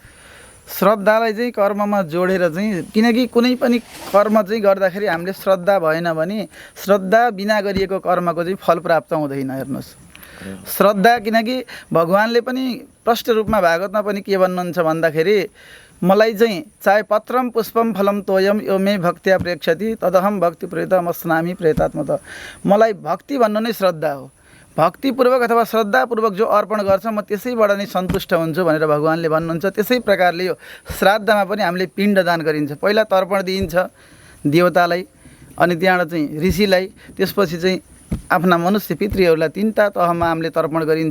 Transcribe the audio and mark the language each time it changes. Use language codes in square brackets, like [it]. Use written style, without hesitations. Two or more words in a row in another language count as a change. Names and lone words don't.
[ne] श्रद्धालाई चाहिँ कर्ममा जोडेर चाहिँ, किनकि कुनै पनि कर्म चाहिँ गर्दाखेरि हामीले श्रद्धा भएन भने श्रद्धा बिना गरिएको कर्मको चाहिँ फल प्राप्त हुँदैन। हेर्नुहोस्, श्रद्धा, किनकि भगवान्ले पनि प्रष्ट रूपमा भागवतमा पनि के भन्नुहुन्छ भन्दाखेरि मलाई चाहिँ चाहे [sa] पत्रम पुष्पम फलम तोयम यो मे भक्त्या प्रेक्षति तदहम भक्ति प्रेतम अस्नामी प्रेतात्मत। [ne] मलाई भक्ति भन्नु नै श्रद्धा हो। भक्तिपूर्वक अथवा श्रद्धापूर्वक जो अर्पण गर्छ म त्यसैबाट नै सन्तुष्ट हुन्छु भनेर भगवान्ले भन्नुहुन्छ। त्यसै प्रकारले यो श्राद्धमा पनि हामीले पिण्डदान गरिन्छ। पहिला तर्पण दिइन्छ देवतालाई, अनि त्यहाँबाट चाहिँ ऋषिलाई, त्यसपछि चाहिँ आफ्ना मनुष्य पितृहरूलाई तीनटा तहमा हामीले तर्पण गरिन्छ।